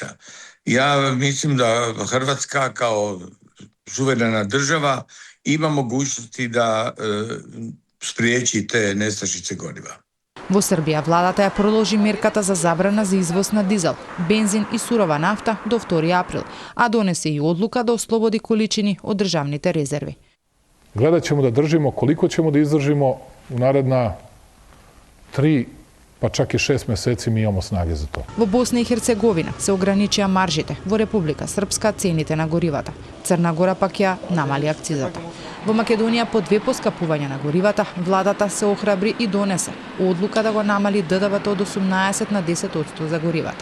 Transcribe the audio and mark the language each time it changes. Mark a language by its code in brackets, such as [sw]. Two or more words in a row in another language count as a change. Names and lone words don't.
[hr] Ja mislim da Hrvatska kao suverena država ima mogućnosti da spriječi te nestašice goriva. [mk] Во Србија владата ја продолжи мерката за забрана за извоз на дизел, бензин и сурова нафта до 2 април, а донесе и одлука да ослободи количини од државните резерви. [sr] Гледат ćemo da držimo koliko ćemo da izdržimo u naredna 3 pa čak i 6 месеци ми имамо снаге за тоа. [mk] Во Босна и Херцеговина се ограничија маржите, во Република Српска цените на горивата. Црна Гора пак ја намали акцизата. Во Македонија по 2 поскапувања на горивата, владата се охрабри и донесе одлука да го намали ДДВ-то од 18 на 10% за горивата.